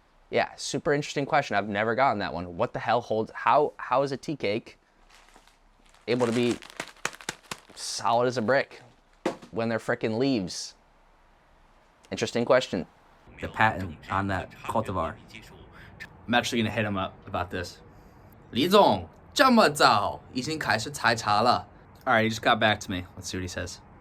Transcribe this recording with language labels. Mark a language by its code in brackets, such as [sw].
[en] Yeah, super interesting question. I've never gotten that one. What the hell holds, how is a tea cake able to be solid as a brick when they're frickin' leaves? Interesting question. The patent on that cultivar. I'm actually gonna hit him up about this. [zh] 李总，这么早已经开始采茶了. [en] All right, he just got back to me. Let's see what he says.